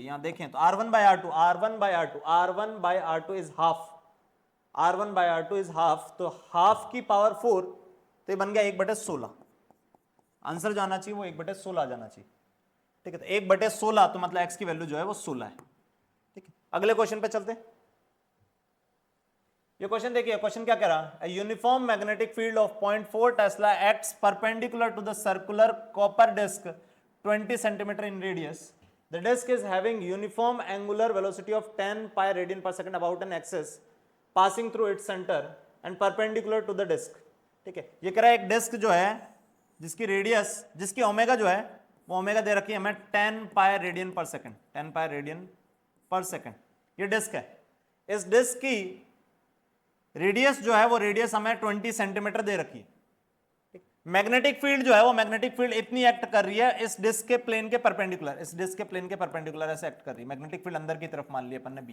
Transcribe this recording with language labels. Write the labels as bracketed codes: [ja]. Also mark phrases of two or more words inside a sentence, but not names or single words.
[hi] यहां देखें तो r1/r2 [en] is half, [hi] r1/r2 [en] is half, [hi] तो हाफ की पावर 4, तो ये बन गया 1/16, आंसर जो आना चाहिए वो 1/16 आ जाना चाहिए, ठीक है। तो 1/16 तो मतलब x की वैल्यू जो है वो 16 है, ठीक है। अगले क्वेश्चन पे चलते हैं, ये क्वेश्चन देखिए, क्वेश्चन क्या कह रहा है, [en] uniform magnetic field of 0.4 tesla acts perpendicular to the circular copper disk 20 centimeter in radius. The disk is having uniform angular velocity of 10 pi radian per second about an axis passing through its center and perpendicular to the disk. [hi] ठीक है, ये कह रहा है एक डिस्क जो है जिसकी रेडियस, जिसकी ओमेगा जो है वो ओमेगा दे रखी है हमें [en] 10 pi radian per second, 10 pi radian per second, [hi] ये डिस्क है। इस डिस्क की रेडियस जो है वो रेडियस हमें 20 सेंटीमीटर दे रखी है। [en] magnetic field [hi] जो है वो [en] magnetic field [hi] इतनी एक्ट कर रही है इस डिस्क के प्लेन के परपेंडिकुलर, इस डिस्क के प्लेन के परपेंडिकुलर ऐसे एक्ट कर रही है, [en] magnetic field [hi] अंदर की तरफ मान लिया अपन ने बी।